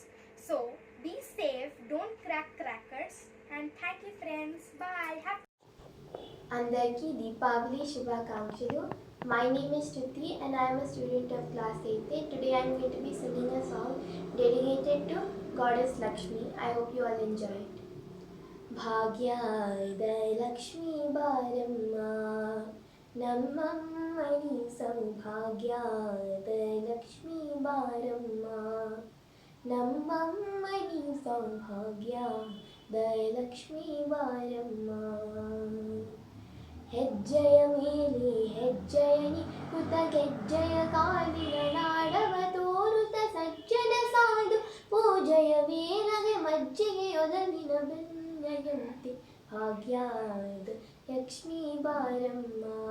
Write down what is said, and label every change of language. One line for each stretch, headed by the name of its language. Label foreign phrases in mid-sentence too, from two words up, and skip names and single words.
English: So be safe, don't crack crackers, and thank you friends. Bye.
Telugu: అందరికి దీపావళి శుభాకాంక్షలు.
English: My name is Shruti and I am a student of class 8th. Today I am going to be singing a song dedicated to Goddess Lakshmi. I hope you all enjoy it.
Kannada: ಭಾಗ್ಯದ ಲಕ್ಷ್ಮೀ ಬಾರಮ್ಮ ನಮ್ಮಮ್ಮನೀ ಸೌಭಾಗ್ಯದ ಲಕ್ಷ್ಮೀ ಬಾರಮ್ಮ ನಮ್ಮಮ್ಮನೀ ಸೌಭಾಗ್ಯದ ಲಕ್ಷ್ಮೀ ಬಾರಮ್ಮ ಹೆಜ್ಜೆಯ ಮೇಲೆ ಹೆಜ್ಜೆಯನಿ ಕುತ ಗೆಜ್ಜೆಯ ಕಾಲಿನ ನಾಡವ ತೋರುತ ಸಜ್ಜನ ಸಾಧು ಪೂಜೆಯ ವೇಲಗೆ ಮಜ್ಜಿಗೆಯೊದಗಿನ ಬೆನ್ನಯಂತೆ ಭಾಗ್ಯಾದ ಲಕ್ಷ್ಮೀ ಬಾರಮ್ಮ